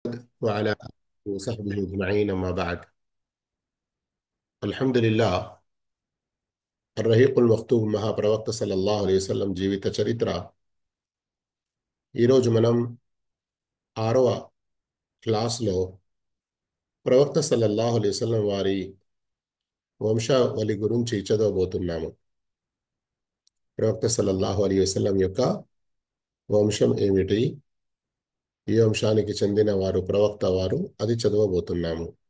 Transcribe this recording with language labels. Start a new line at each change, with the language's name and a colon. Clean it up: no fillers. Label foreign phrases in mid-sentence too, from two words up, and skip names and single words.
Arabic: وعلى آله وصحبه أجمعين أما بعد. الحمد لله. الرهيق المختوم
Telugu: మహాప్రవక్త
Arabic: صلى الله عليه وسلم
Telugu: జీవిత చరిత్ర. ఈరోజు మనం 6వ క్లాస్లో ప్రవక్త
Arabic: صلى الله عليه وسلم
Telugu: వారి వంశావళి గురించి చదవబోతున్నాము. ప్రవక్త
Arabic: صلى الله عليه وسلم
Telugu: యొక్క వంశం ఏమిటి, ఈ వంశానికి చెందిన వారు ప్రవక్త వారు, అది చదవబోతున్నాము.